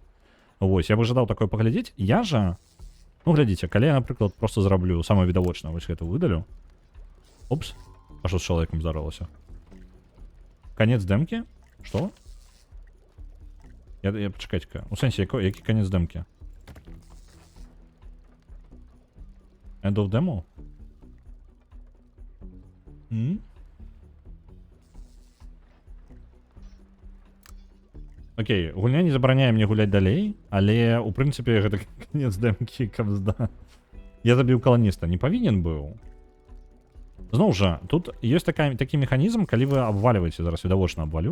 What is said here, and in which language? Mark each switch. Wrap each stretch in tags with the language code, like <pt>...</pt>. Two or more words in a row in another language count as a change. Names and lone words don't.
<be>Вось, я бы жадаў такое паглядзець. Я жа, ну, глядзіце, калі я, напрыклад, просто зраблю самае відавочнае, вось гэта выдалю. Опс, а што з чалавекам здарылася? Канец дэмкі? Што? Я пачакайце-ка. У сэнсе, які канец дэмкі?</be> <en>End of demo?</en> <be>Окей, гульня не забараняе мне гуляць далей, але у прынцыпе гэта канец дэмкі кабзда. Я забіў каланіста, не павінен быў. Зноў жа, тут ёсць такі механізм, калі вы абваліваеце, зараз відавочна абвалю.</be>